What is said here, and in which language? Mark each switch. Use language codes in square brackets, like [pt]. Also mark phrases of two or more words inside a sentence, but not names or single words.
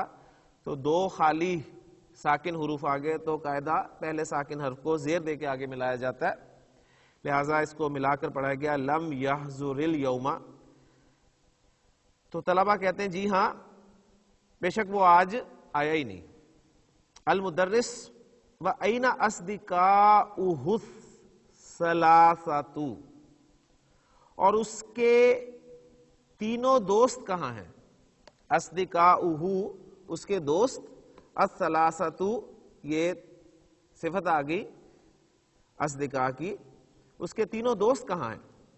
[ur] تو 2 خالی ساکن حروف آگے تو قاعدہ پہلے ساکن حرف کو زیر دے کے آگے ملایا جاتا ہے، لہٰذا اس کو ملا کر پڑھایا گیا [ar] لم یحضر الیوم. [ur] تو طلبہ کہتے ہیں جی ہاں بے شک وہ آج آیا ہی نہیں. [ar] المدرس و این اصدقاؤہ الثلاثۃ، [ur] اور اس کے تینوں دوست کہاں ہیں. اصدقاؤہ اس کے دوست، الثلاثۃ یہ صفت آ گئی اصدقاء کی، اس کے تینوں دوست کہاں ہیں.